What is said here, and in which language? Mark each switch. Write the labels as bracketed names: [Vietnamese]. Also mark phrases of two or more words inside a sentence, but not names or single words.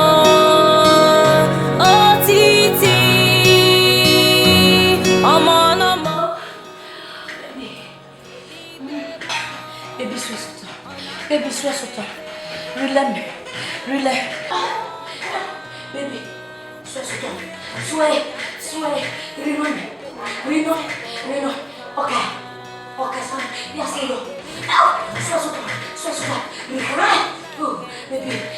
[Yoruba] Otiti, ọmọ ọlọ́mọ. [English] Baby, sweet water. Baby, sweet water. Relax me. Relax. Baby, sweet water. Sweat. Rino. Okay. Okay, son. Yes, go. Sweat water. Relax. Oh, baby.